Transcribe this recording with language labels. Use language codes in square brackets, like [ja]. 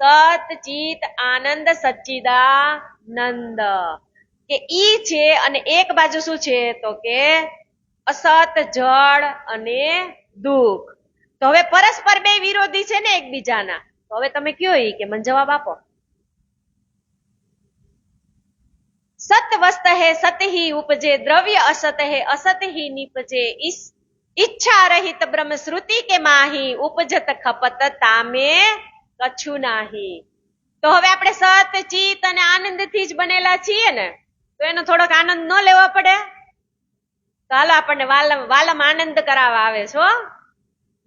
[gu] સત ચિત આનંદ સચ્ચિદાનંદ, કે ઈ છે અને એક બાજુ શું છે? તો કે અસત જડ અને દુઃખ। તો હવે પરસ્પર બે વિરોધી છે ને એકબીજાના, તો હવે તમે કયો ઈ કે મને જવાબ આપો। [hi] सत वस्त है सत ही उपजे, द्रव्य असत है असत ही निपजे, इच्छा रहित ब्रह्म श्रुति के माही, उपजत खपत तामे कछु नाही। [gu] તો હવે આપણે સત ચિત અને આનંદ થી જ બનેલા છીએ ને, તો એનો થોડોક આનંદ ન લેવો પડે? તો હાલો આપણને વાલમ આનંદ કરાવવા આવે છો।